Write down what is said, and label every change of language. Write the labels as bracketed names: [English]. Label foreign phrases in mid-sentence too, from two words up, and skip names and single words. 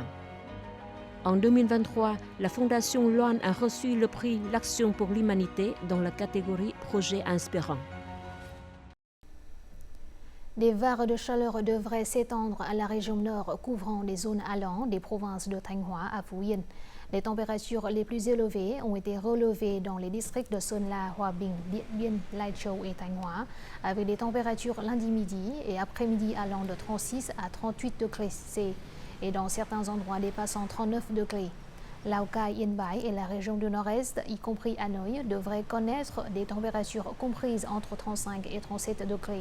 [French] En 2023, la Fondation Loan a reçu le prix L'Action pour l'Humanité dans la catégorie Projet inspirant. Des vagues de chaleur devraient s'étendre à la région nord couvrant les zones allant des provinces de Thanh Hóa à Phú Yên. Les températures les plus élevées ont été relevées dans les districts de Sơn La, Hòa Bình, Điện Biên, Lai Châu et Thanh Hóa, avec des températures lundi midi et après-midi allant de 36 à 38 degrés C et dans certains endroits dépassant 39 degrés. Lào Cai, Yên Bái et la région du Nord-Est, y compris Hanoï, devraient connaître des températures comprises entre 35 et 37 degrés.